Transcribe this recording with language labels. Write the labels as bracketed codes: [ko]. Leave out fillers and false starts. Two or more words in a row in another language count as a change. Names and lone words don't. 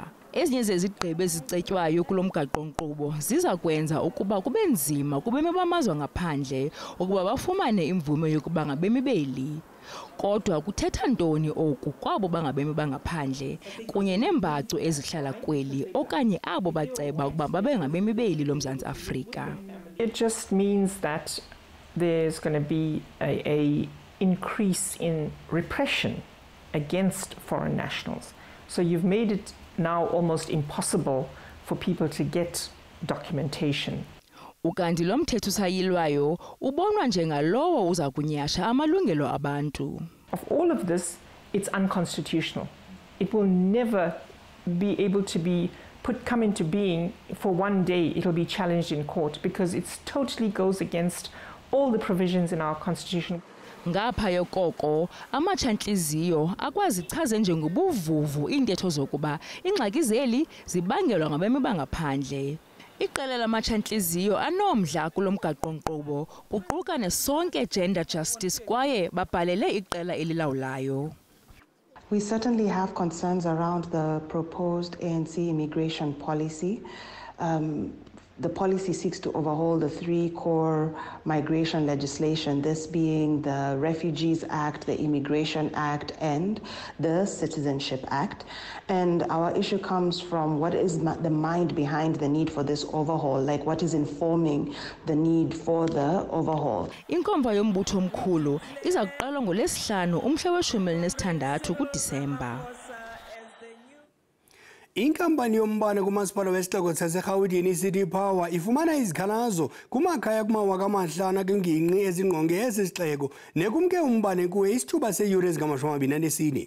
[xh] Ezinye zezigqibo ezicetywayo kulo mgaqo-nkqubo ziza kwenza ukuba kube nzima kubemi bamazwe ngaphandle ukuba bafumane imvume yokuba ngabemi beli. Kodwa kuthetha ntoni oku kwabo bangabemi bangaphandle kunye neembacu ezihlala kweli okanye abo baceba ukuba babe ngabemi beli loMzantsi Afrika? [en] It just means that there's going to be a increase in repression against foreign nationals. So you've made it now almost impossible for people to get documentation. [xh] Ukanti lo mthetho usayilwayo ubonwa njengalowo uza kunyasha amalungelo abantu. [en] Of all of this, it's unconstitutional. It will never be able to be come into being for one day. It'll be challenged in court because it totally goes against all the provisions in our constitution. [xh] Ngapha yokoko amatsha-ntliziyo akwazichaze njengobuvuvu iintetho zokuba ingxaki zeli zibangelwa ngabemi bangaphandle. Iqela lamatsha-ntliziyo anomdla kulo mgaqo-nkqubo kuquka nesonke [en] gender justice [xh] kwaye babhalele iqela elilawulayo. [en] We certainly have concerns around the proposed ANC immigration policy. The policy seeks to overhaul the 3 core migration legislation, this being the Refugees Act, the Immigration Act, and the Citizenship Act. And our issue comes from what is the mind behind the need for this overhaul, like what is informing the need for the overhaul. [xh] Inkomfa yombutho omkhulu iza kuqalwa ngoLwesihlanu umhla we-16 kuDisemba. Inkampani yombane kumasipala wesixeko saseRhawutini iCity Power ifumana izikhalazo kumakhaya kumawaka amahlanu kwingingqi ezingqonge esi sixeko nekumke umbane kuwe isithuba seeyure ezingama-24.